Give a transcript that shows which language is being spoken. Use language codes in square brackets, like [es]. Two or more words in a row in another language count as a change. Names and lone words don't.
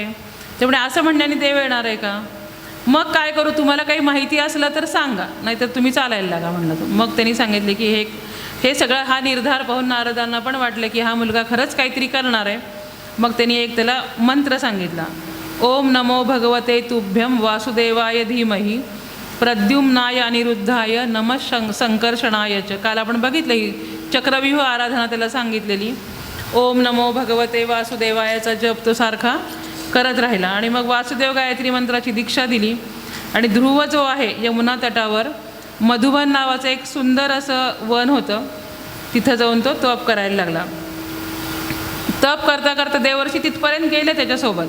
[mr] ते म्हणे असं म्हणण्याने देव येणार आहे का. मग काय करू, तुम्हाला काही माहिती असलं तर सांगा, नाहीतर तुम्ही चालायला लागा म्हणलं. मग त्यांनी सांगितले की हे सगळं हा निर्धार पाहून नारदांना पण वाटलं की हा मुलगा खरंच काहीतरी करणार आहे. मग त्यांनी एक त्याला मंत्र सांगितला, [sa] ओम नमो भगवते तुभ्यं वासुदेवाय धीमहि प्रद्युम्नाय अनिरुद्धाय नमः संकर्षणाय च. [mr] काल आपण बघितलं ही चक्रव्यूह आराधना त्याला सांगितलेली. [sa] ओम नमो भगवते वासुदेवायाचा [mr] जप तो सारखा करत राहिला. आणि मग वासुदेव गायत्री मंत्राची दीक्षा दिली. आणि ध्रुव जो आहे यमुना तटावर मधुबन नावाचं एक सुंदर असं वन होतं, तिथं जाऊन तो तप करायला लागला. तप करता करता देवर्षी तिथपर्यंत गेले त्याच्यासोबत.